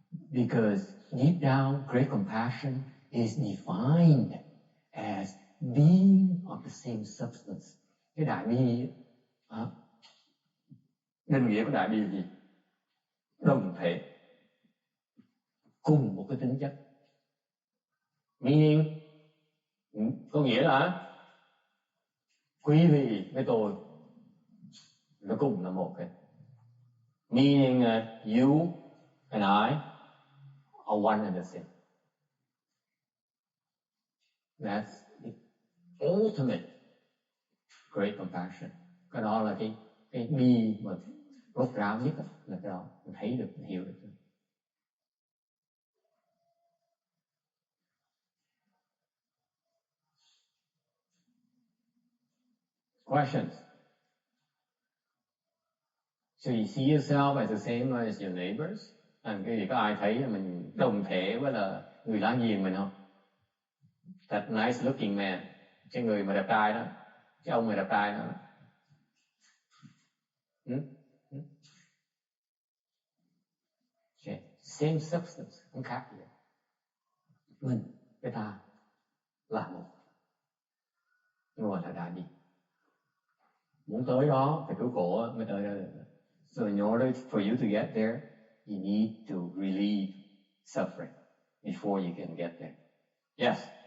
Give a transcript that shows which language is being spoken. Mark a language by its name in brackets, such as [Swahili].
[English] Because deep down, great compassion is defined as being of the same substance. [Vietnamese] Cái đại bi định nghĩa của đại bi là gì? Đồng thể, cùng một cái tính chất. [English] Meaning, [Vietnamese] có nghĩa là quý vị với tôi nó cùng là một cái. [English] Meaning you and I are one and the same. That's the ultimate great compassion. [Vietnamese] Cái đó là cái bi mà rốt ráo nhất là cái đó. Mình thấy được, mình hiểu được. [English] Questions? So you see yourself as the same as your neighbors? [Vietnamese] Cái gì có ai thấy là mình đồng thể với là người láng giềng mình không? [English] That nice looking man. [Vietnamese] Cái người mà đẹp trai đó. Cái ông mà đẹp trai đó. [English] Okay. Same substance, [Vietnamese] không khác gì. Mình, cái ta là một. Ngồi là đại bi. Muốn tới đó phải cứu khổ mới tới đó được. [English] So in order for you to get there, you need to relieve suffering before you can get there. Yes?